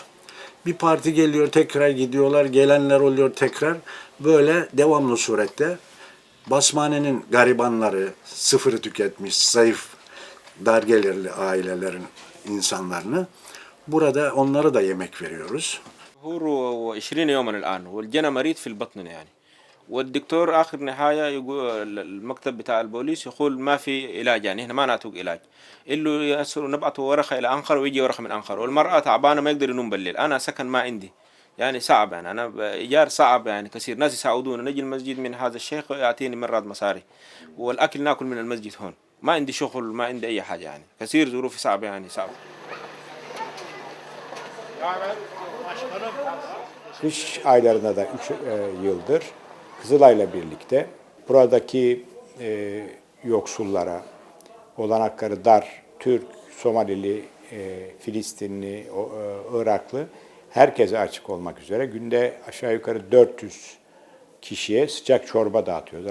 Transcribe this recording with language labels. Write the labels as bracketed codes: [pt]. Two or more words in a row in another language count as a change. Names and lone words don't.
[tr] Bir parti geliyor, tekrar gidiyorlar, gelenler oluyor tekrar. Böyle devamlı surette Basmane'nin garibanları, sıfırı tüketmiş, zayıf, dar gelirli ailelerin insanlarını burada onlara da yemek veriyoruz. [ar] هو 20 يوما الآن والجنا مريض في البطن يعني والدكتور آخر نهاية يقول المكتب بتاع البوليس يقول ما في علاج يعني هنا ما نعطوك علاج إلا يأسر نبعته ورقة إلى أنقرة ويجي ورقة من أنقرة والمرأة تعبانة ما يقدر ينوم بالليل أنا سكن ما عندي يعني صعب يعني أنا إيجار صعب يعني كثير ناس يساعدونا نجي المسجد من هذا الشيخ يعطيني مرات مصاري والأكل ناكل من المسجد هون ما عندي شغل ما عندي أي حاجة يعني كثير ظروفي صعبة يعني صعب. [tr] Kış aylarında da 3 yıldır Kızılay'la birlikte buradaki yoksullara, olanakları dar, Türk, Somalili, Filistinli, Iraklı herkese açık olmak üzere günde aşağı yukarı 400 kişiye sıcak çorba dağıtıyoruz.